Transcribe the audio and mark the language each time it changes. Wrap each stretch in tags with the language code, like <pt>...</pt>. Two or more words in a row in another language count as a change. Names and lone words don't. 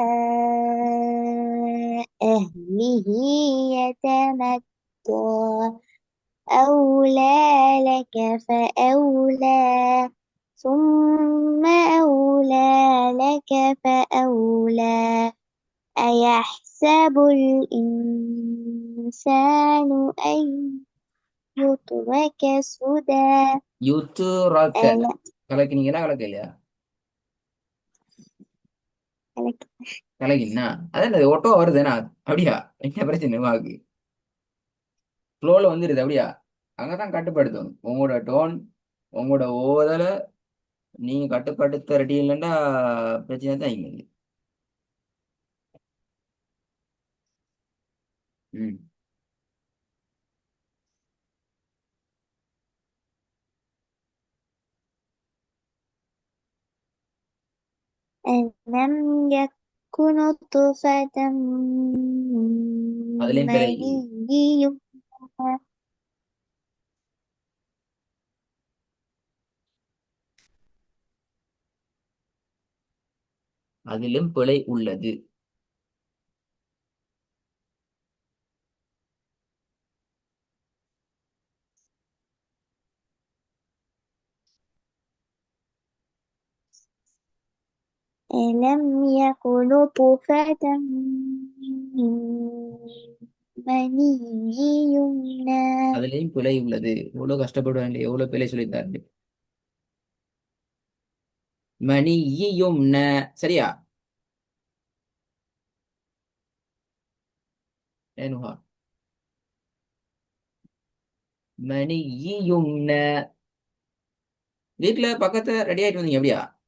<ar>أهله يتمطى أولى لك فأولى ثم أولى لك فأولى أيحسب الإنسان الإنسان أن يترك سدى யூத்து ராக்க ألا</ar> <ta>கலக்கினீங்களா கலக்கலையா?</ta> <ar>لك</ar> <ta>கலக்கினா அதான் அது ஒட்டோ வருதுன்னா அப்படியா? என்ன பிரச்சனை வாக்கு ஃப்ளோல வந்துடுது அப்படியா? அங்கதான் கட்டுப்படுத்தணும் உங்களோட டோன், உங்களோட ஓதலை நீங்க கட்டுப்படுத்த ரெடி இல்லைன்னா பிரச்சனை தான் இங்க. ம்.</ta> <ar>ألم يكن نطفة من</ar> <ta>அதுலயும் பிழை,</ta> <ar>مني يمنى</ar> <ta>அதிலும் பிழை உள்ளது.</ta> <ar>ألم يكن نطفة من مني يمنى</ar> <ta>அதுலயும் பிழை உள்ளது. எவ்வளவு கஷ்டப்படுவாங்க, எவ்வளவு பிழை சொல்லித்தாரு. மணியும் சரியா? ஏனுஹா மணியும் வீட்டுல பக்கத்துல ரெடி ஆயிட்டு வந்தீங்க அப்படியா?</ta>